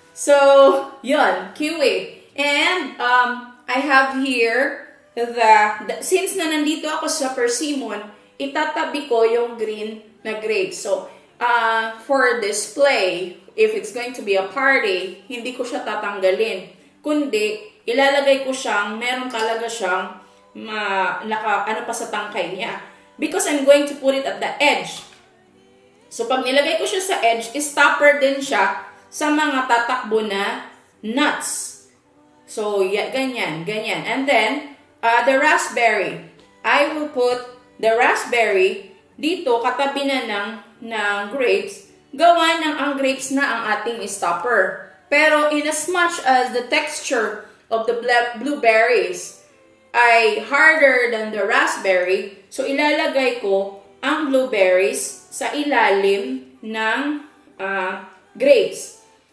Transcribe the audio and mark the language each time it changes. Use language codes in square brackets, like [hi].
[tl] So, yun, kiwi. [en] And, I have here since [tl] na nandito ako sa persimmon, itatabi ko yung green na grapes. [en] So, for display, if it's going to be a party, [tl] hindi ko siya tatanggalin. Kundi, ilalagay ko siyang, meron talaga siyang ano pa sa tangkay niya. [en] Because I'm going to put it at the edge. [tl] So, pag nilagay ko siya sa edge, stopper din siya sa mga tatakbo na nuts. [en] So, yeah, ganyan. And then, the raspberry. I will put the raspberry dito, [tl] katabi na ng grapes. Gawa ng ang grapes na ang ating stopper. [en] Pero, in as much as the texture of the blueberries ay harder than the raspberry, [tl] so ilalagay ko ang blueberries sa ilalim ng grapes.